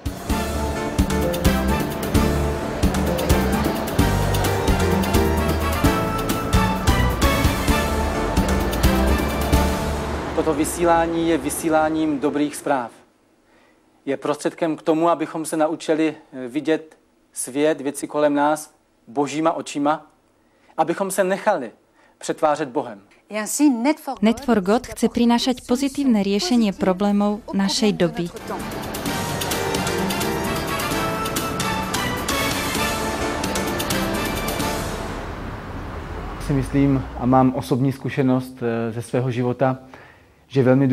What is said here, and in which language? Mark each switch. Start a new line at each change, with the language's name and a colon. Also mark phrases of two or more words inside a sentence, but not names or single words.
Czech: Toto vysílání je vysíláním dobrých zpráv. Je prostředkem k tomu, abychom se naučili vidět svět, věci kolem nás božíma očima, abychom se nechali přetvářet Bohem.
Slovak: Net4God chce prinášať pozitívne riešenie problémov našej doby.
Czech: Si myslím a mám osobní zkušenost ze svého života, že je velmi